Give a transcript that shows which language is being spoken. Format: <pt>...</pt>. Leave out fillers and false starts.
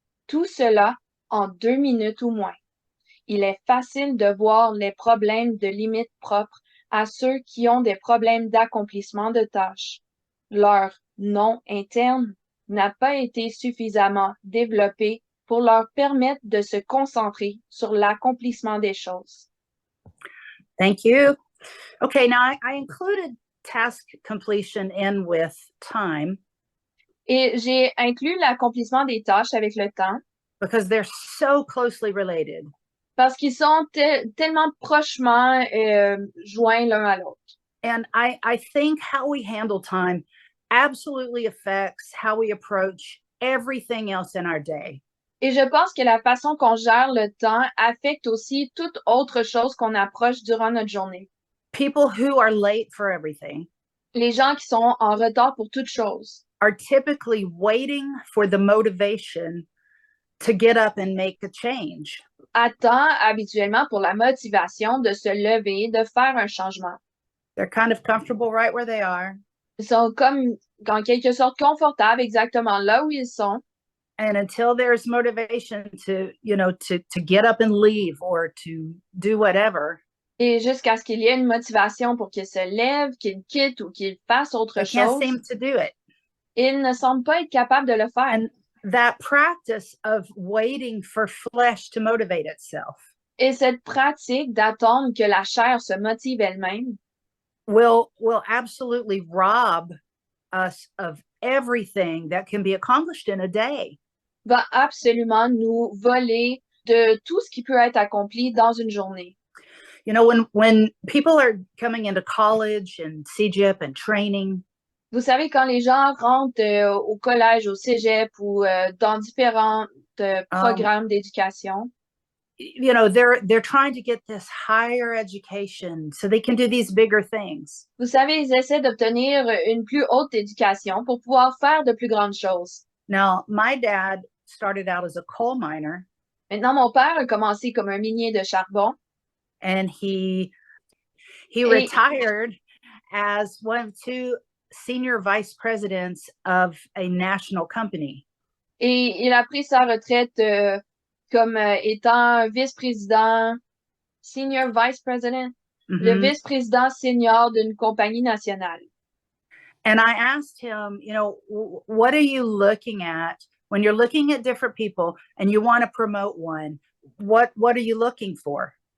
<fr>Tout cela en 2 minutes ou moins. Il est facile de voir les problèmes de limites propres à ceux qui ont des problèmes d'accomplissement de tâches. Leur non interne n'a pas été suffisamment développé pour leur permettre de se concentrer sur l'accomplissement des choses.</fr> <en>Thank you. Okay, now I included task completion in with time</en> <fr>Et j'ai inclus l'accomplissement des tâches avec le temps</fr> <en>because they're so closely related.</en> <fr>parce qu'ils sont tellement prochement joints l'un à l'autre.</fr> <en>And I think how we handle time absolutely affects how we approach everything else in our day.</en> <fr>Et je pense que la façon qu'on gère le temps affecte aussi toute autre chose qu'on approche durant notre journée.</fr> <en>People who are late for everything</en> <fr>Les gens qui sont en retard pour toute chose</fr> <en>are typically waiting for the motivation to get up and make a change.</en> <fr>attendent habituellement pour la motivation de se lever, de faire un changement.</fr> <en>They're kind of comfortable right where they are.</en> <fr>Ils sont comme, en quelque sorte, confortables exactement là où ils sont.</fr> <en>And until there's motivation to, to get up and leave or to do whatever,</en> <fr>Et jusqu'à ce qu'il y ait une motivation pour qu'ils se lèvent, qu'ils quittent ou qu'ils fassent autre</fr> <en>they can't</en> <fr>chose,</fr> <en>seem to do it.</en> <fr>ils ne semblent pas être capables de le faire.</fr> <en>And that practice of waiting for flesh to motivate itself</en> <fr>Et cette pratique d'attendre que la chair se motive elle-même</fr> <en>will absolutely rob us of everything that can be accomplished in a day.</en> <fr>va absolument nous voler de tout ce qui peut être accompli dans une journée.</fr> <en>You know, when people are coming into college and CGIP and training,</en> <fr>Vous savez, quand les gens rentrent au collège, au cégep ou dans différents programmes d'éducation,</fr> <en>they're trying to get this higher education so they can do these bigger things.</en> <fr>vous savez, ils essaient d'obtenir une plus haute éducation pour pouvoir faire de plus grandes choses.</fr> <en>Now, my dad started out as a coal miner.</en> <fr>Maintenant, mon père a commencé comme un minier de charbon.</fr> <en>And he retired as one of 2 senior vice presidents of a national company.</en> <fr>Et il a pris sa retraite comme étant vice-président, senior vice president, le vice-président senior d'une compagnie nationale.</fr> <en>And I asked him, what are you looking at when you're looking at different people and you want to promote one? What are you looking for?</en>